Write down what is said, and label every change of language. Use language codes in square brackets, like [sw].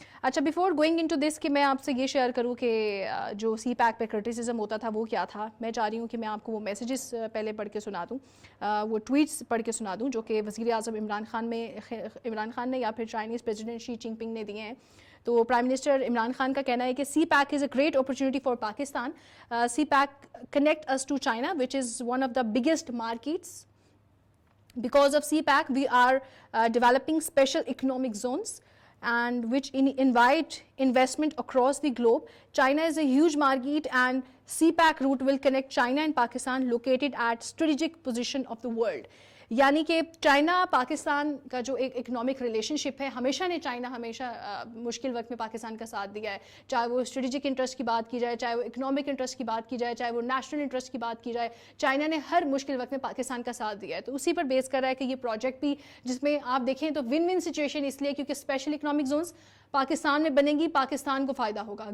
[hi] अच्छा, [en] before going into this [hi] कि मैं आपसे ये शेयर करूं कि जो CPEC पे क्रिटिसिज्म होता था वो क्या था, मैं चाह रही हूं कि मैं आपको वो मैसेजेस पहले पढ़ के सुना दूं, वो ट्वीट्स पढ़ के सुना दूं जो कि वज़ीर आज़म इमरान खान ने या फिर चाइनीज़ प्रेसिडेंट शी जिनपिंग ने दिए हैं। तो प्राइम मिनिस्टर इमरान खान का कहना है कि CPEC [en] Is a great opportunity for Pakistan. CPEC connect us to China, which is one of the biggest markets. Because of CPEC, we are developing special economic zones and which invite investment across the globe. China is a huge market and CPEC route will connect China and Pakistan located at strategic position of the world. [hi] यानी कि China Pakistan का जो एक economic relationship है, हमेशा ने China हमेशा मुश्किल वक्त में पाकिस्तान का साथ दिया है। चाहे वो स्ट्रेटेजिक इंटरेस्ट की बात की जाए, चाहे वो इकोनॉमिक इंटरेस्ट की बात की जाए, चाहे वो नेशनल इंटरेस्ट की बात की जाए, चाइना ने हर मुश्किल वक्त में पाकिस्तान का साथ दिया है। तो उसी पर बेस कर रहा है कि ये प्रोजेक्ट भी, जिसमें आप देखें तो विन विन सिचुएशन इसलिए क्योंकि स्पेशल इकोनॉमिक जोन्स पाकिस्तान में बनेंगी, पाकिस्तान को फ़ायदा होगा।